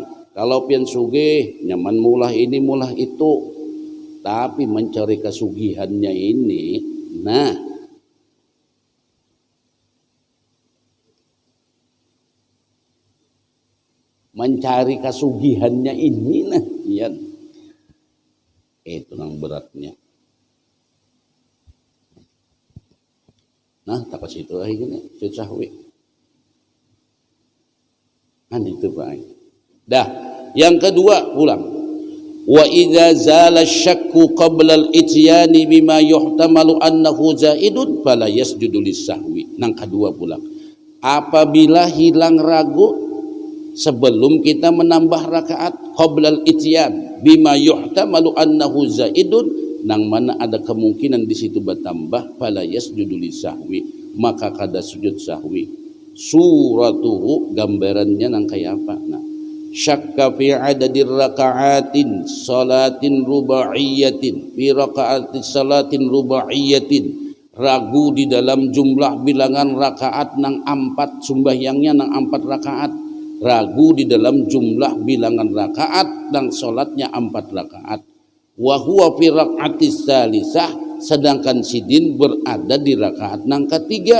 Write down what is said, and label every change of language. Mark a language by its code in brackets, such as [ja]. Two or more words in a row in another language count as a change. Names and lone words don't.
[bjn] Kalau pian sugih nyaman mulah ini mulah itu. Tapi mencari kesugihannya ini, nah mencari kesugihannya ini nah ya itu yang beratnya. Nah tak situ akhirnya sahwi itu Pak. Dah yang kedua pulang. [ar] وإذا زال الشك قبل الإتيان بما يحتمل أنه زائد فلا يسجد للسهو. [bjn] Nang kedua pulang. Apabila hilang ragu sebelum kita menambah rakaat [ar] قبل الإتيان بما يحتمل أنه زائد, [bjn] nang mana ada kemungkinan di situ bertambah, [ar] فلا يسجد للسهو, [bjn] maka kada sujud sahwi. Suratuhu gambarannya nang kayak apa? Nah, [ar] شك في عدد الركعات صلاة رباعية في ركعات صلاة رباعية [bjn] fi raka'atin salatin rubaiyatin, ragu di dalam jumlah bilangan rakaat nang 4 sembahyangnya nang 4 rakaat, ragu di dalam jumlah bilangan rakaat nang salatnya 4 rakaat. [ar] وهو في الركعة الثالثة, [bjn] sedangkan sidin berada di rakaat nang ketiga.